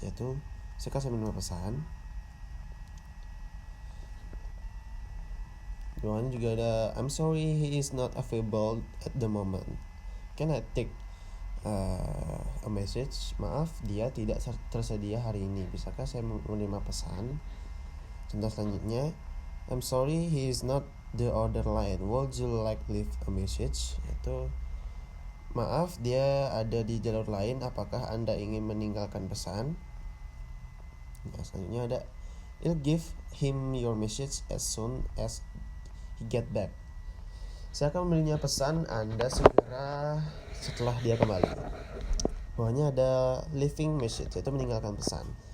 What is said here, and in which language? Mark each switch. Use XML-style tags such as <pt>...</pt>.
<id>Yaitu bisakah saya menerima pesan? Di bawahnya juga ada</id> <en>I'm sorry he is not available at the moment. Can I take a message?</en> <id>Maaf, dia tidak tersedia hari ini. Bisakah saya menerima pesan? Contoh selanjutnya,</id> <en>I'm sorry he is not the other line. Would you like leave a message?</en> <id>Itu maaf dia ada di jalur lain. Apakah Anda ingin meninggalkan pesan? Nah, selanjutnya ada</id> <en>I'll give him your message as soon as he get back.</en> <id>Saya akan memberinya pesan Anda segera setelah dia kembali. Bawahnya ada leaving message, yaitu meninggalkan pesan.</id>